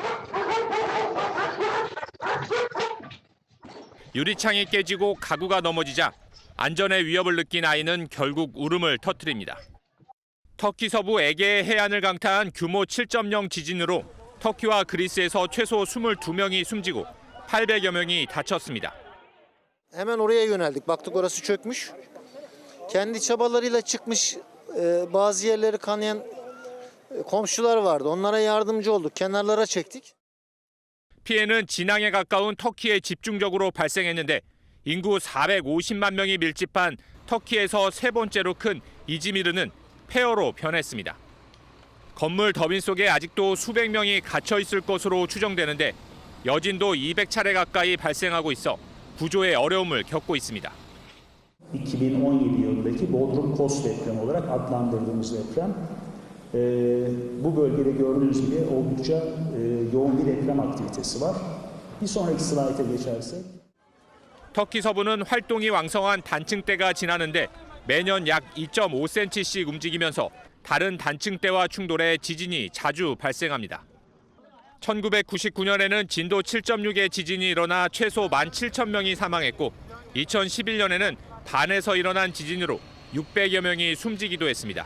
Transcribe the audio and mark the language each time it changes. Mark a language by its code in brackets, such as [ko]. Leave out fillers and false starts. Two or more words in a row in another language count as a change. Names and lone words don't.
[ko] 유리창이 깨지고 가구가 넘어지자 안전의 위협을 느낀 아이는 결국 울음을 터뜨립니다. 터키 서부 에게해 해안을 강타한 규모 7.0 지진으로 터키와 그리스에서 최소 22명이 숨지고 800여 명이 다쳤습니다. [tr] Hemen oraya yöneldik. Baktık orası çökmüş. Kendi çabalarıyla çıkmış bazı yerleri kanayan komşular vardı. Onlara yardımcı olduk. Kenarlara çektik. [ko] 피해는 진앙에 가까운 터키에 집중적으로 발생했는데 인구 450만 명이 밀집한 터키에서 세 번째로 큰 이즈미르는 폐허로 변했습니다. 건물 더빈 속에 아직도 수백 명이 갇혀 있을 것으로 추정되는데 여진도 200차례 가까이 발생하고 있어 구조에 어려움을 겪고 있습니다. [tr] 2017 yılındaki Bodrum Kos depremi olarak adlandırdığımız deprem. Bu bölgede gördüğünüz gibi oldukça yoğun bir deprem aktivitesi var. Bir sonraki slayta geçersek. [ko] 터키 서부는 활동이 왕성한 단층대가 지나는데 매년 약 2.5cm씩 움직이면서 다른 단층대와 충돌해 지진이 자주 발생합니다. 1999년에는 진도 7.6의 지진이 일어나 최소 17,000명이 사망했고 2011년에는 반에서 일어난 지진으로 600여 명이 숨지기도 했습니다.